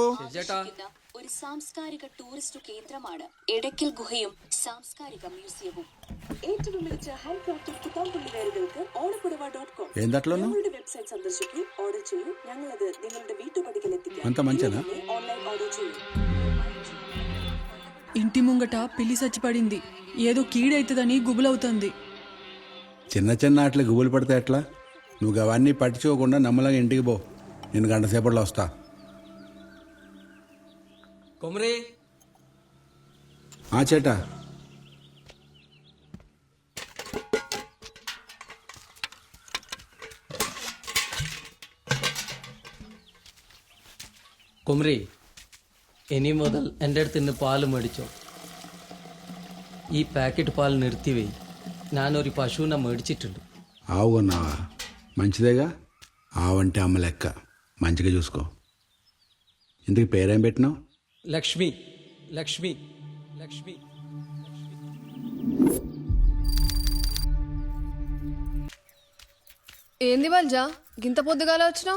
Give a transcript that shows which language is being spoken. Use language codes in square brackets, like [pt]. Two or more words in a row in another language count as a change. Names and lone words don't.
[ml] ഒരു സാംസ്കാരിക ടൂറിസ്റ്റ് കേന്ദ്രമാണ് എടക്കൽ ഗുഹയും സാംസ്കാരിക മ്യൂസിയവും. ഏറ്റവും മികച്ച ഹാൻഡ്ക്രാഫ്റ്റഡ് പുത്താമ്പുള്ളിവേരുകൾക്ക് ഓണപ്പുടവ.com ഞങ്ങളുടെ വെബ്സൈറ്റ് സന്ദർശിക്കൂ, ഓർഡർ ചെയ്യൂ. ഞങ്ങളത് നിങ്ങളുടെ വീട്ടുപടിക്കൽ എത്തിക്കാം. [en] online order [ml] ചെയ്യൂ. [te] ఇంటి ముంగట పిల్లి చచ్చిపడింది. ఏదో కీడైతుందని గుబులవుతుంది. చిన్న చిన్న ఆటలు గుబులు పడితే ఎట్లా? నువ్వు అవన్నీ పట్టించుకోకుండా నమ్మలంగా ఇంటికి పో. నేను గంట సేపట్లో వస్తా. కొమరే చేటా [ml] കുമരി, ഇനി മുതൽ എൻ്റെ അടുത്ത് നിന്ന് പാല് മേടിച്ചോ. ഈ പാക്കറ്റ് പാൽ നിർത്തിവെയ്. ഞാനൊരു പശുവിനെ മേടിച്ചിട്ടുണ്ട്. [te] ఆవు కొన్నావా? మంచిదేగా. ఆవంటే అమ్మ లెక్క. మంచిగా చూసుకో. ఇందుకు పేరేం పెట్టినావు? లక్ష్మి. లక్ష్మి లక్ష్మి ఏంది బల్జా గింత పొద్దుగాల వచ్చినావు?